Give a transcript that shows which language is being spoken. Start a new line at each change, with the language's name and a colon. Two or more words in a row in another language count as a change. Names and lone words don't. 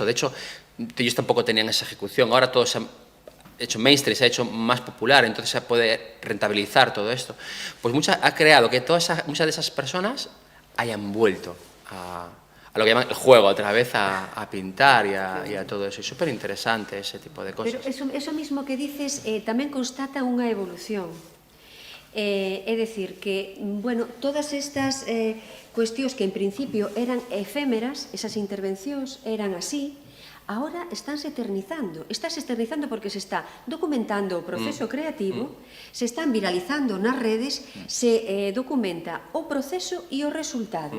Spanish: De hecho, ellos tampoco tenían esa ejecución. Ahora todo se ha hecho mainstream, se ha hecho más popular, entonces se puede rentabilizar todo esto. Pues ha creado que muchas de esas personas hayan vuelto a lo que llaman el juego, otra vez a pintar y a todo eso. Es súper interesante ese tipo de cosas.
Galician: Pero eso mismo que dices tamén constata unha evolución. É dicir que, bueno, todas estas cuestións que en principio eran efémeras, esas intervencións eran así, ahora estánse eternizando. Estás eternizando porque se está documentando o proceso creativo, se están viralizando nas redes, se documenta o proceso e o resultado.